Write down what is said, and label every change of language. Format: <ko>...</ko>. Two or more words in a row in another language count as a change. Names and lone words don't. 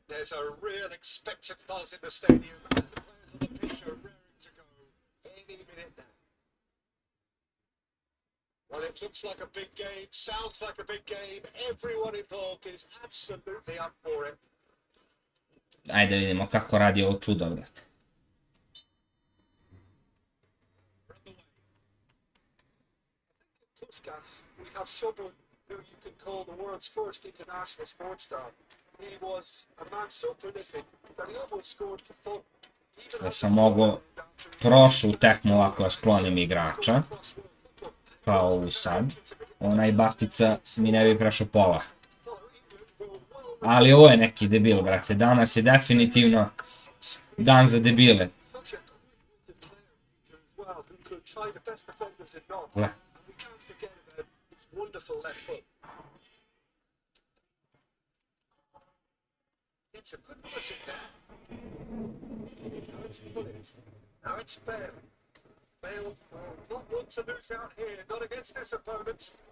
<en>There's a real expectant buzz in the stadium, and the players on the pitch are raring to go any minute now. Well, it looks like a big game, sounds like a big game. Everyone involved is absolutely up for it.</en> <sr>Ajde vidimo kako radi ovo čudo, brate.</sr> <en>Puskas, we have someone who you can call the world's first international sports star. He was a man so prolific that he almost scored for fun.</en> <sr>Da sam mogao prošlu tekmu ovako sklonim igrača, kao ovu sad, onaj batica mi ne bi prešao pola. Ali ovo je neki debil, brate, danas je definitivno dan za debile. Gle.</sr> <en>It's a good push in there. Now it's Bullet. Now it's Bale. Bale will not want to lose out here, not against this opponent.</en>